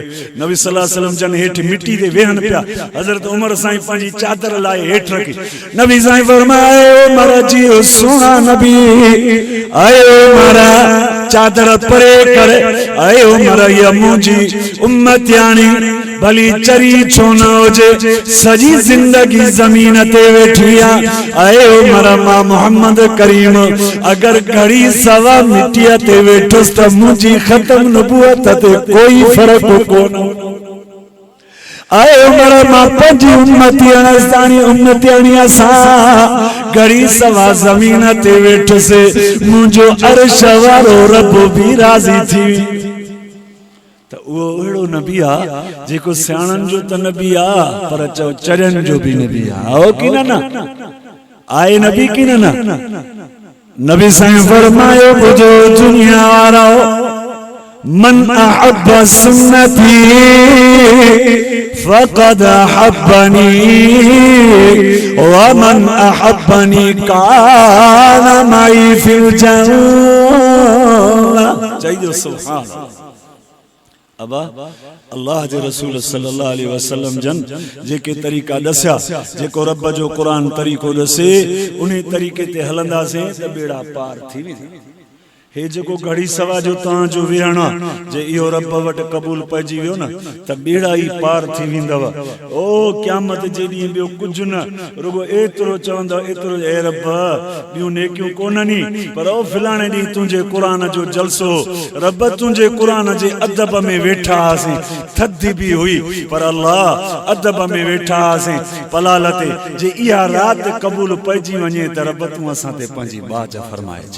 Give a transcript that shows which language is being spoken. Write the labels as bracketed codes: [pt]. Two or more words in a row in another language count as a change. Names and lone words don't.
[sd] नबी [ar] صلى الله عليه وسلم [sd] जन हेठि मिट्टी ते वेहन पिया। हज़रत उमर साईं पंहिंजी चादर लाए हेठि रखी। नबी साईं फरमाए उमर जी सुहिणा नबी, आए उमर चादर परे करे, आए उमर ये मुंहिंजी उम्मतियाणी भली चरी छो न हुजे, सजी जिंदगी जमीन ते वेठी आ। आए उमर मां मोहम्मद करीम अगर घड़ी सवा मिट्टीअ ते वेठुसि त मुंहिंजी ख़त्म नबूअत ते कोई फर्क कोन। आए उमर मां पंहिंजी उम्मतियाणीअ सां घड़ी सवा ज़मीन ते वेठुसि, मुंहिंजो अर्श वारो रब भी राज़ी थी। त उहो अहिड़ो नबी आ जेको सियाणनि जो त नबी आ पर चओ चरनि जो भी नबी आ। आओ की न आए नबी की न? नबी साईं फरमायो ॿुधो दुनिया वारो, [ar] من أحب سنتي فقد أحبني ومن أحبني كان معي في الجنة. [sd] चइजो [ar] سبحان الله. [sd] अबा अल्लाह जे रसूल [ar] صلى الله عليه وسلم [sd] जन जेके तरीक़ा दस्या, जेको रब जो कुरान तरीक़ो दसे उन्हीं तरीक़े ते हलंदासीं त बेड़ा पार थी वेंदा। हे जेको घड़ी सवा जो तव्हांजो विहण आहे जे इहो रब वटि क़बूल पइजी वियो न त ॿेड़ा ई पार थी वेंदव। ओ क़यामत जे ॾींहुं ॿियो कुझु न, रुगो एतिरो चवंदव, एतिरो ए रब ॿियूं नेकियूं कोन्हनि, पर ओ फलाणे ॾींहुं तुंहिंजे क़ुरान जो जलसो, रब तुंहिंजे क़ुरान जे अदब में वेठा हुआसीं, थधि बि हुई पर अल्लाह अदब में वेठा हुआसीं पलाल ते, जे इहा राति क़बूल पइजी वञे त रब तूं असां ते पंहिंजी बाज फरमाए छॾ।